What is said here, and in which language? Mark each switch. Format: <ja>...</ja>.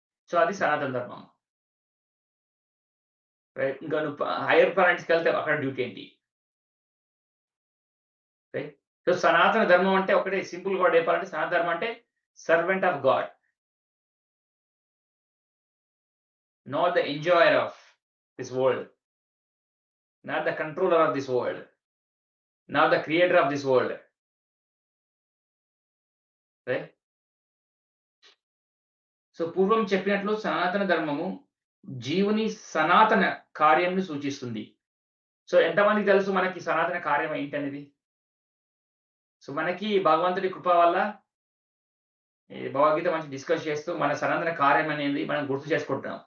<te>So అది సనాతన ధర్మం. రైట్? ఇంకా నువ్వు హైయర్ ప్లానెట్స్‌కి వెళ్తే అక్కడ డ్యూటీ ఏంటి? రైట్? సో సనాతన ధర్మం అంటే ఒకటే సింపుల్‌గా చెప్పాలంటే సనాతన ధర్మం అంటే</te> <en>Servant of God. Not the enjoyer of this world, not the controller of this world, not the creator of this world. Right?</en> <te>So పూర్వం చెప్పినట్లు సనాతన ధర్మము జీవుని సనాతన కార్యంని సూచిస్తుంది. సో ఎంతమందికి తెలుసు మనకి సనాతన కార్యం ఏంటనేది? సో మనకి భగవంతుడి కృప వల్ల ఈ భగవద్గీత మంచి డిస్కస్ చేస్తూ మన సనాతన కార్యం అనేది మనం గుర్తు చేసుకుంటున్నాం.</te>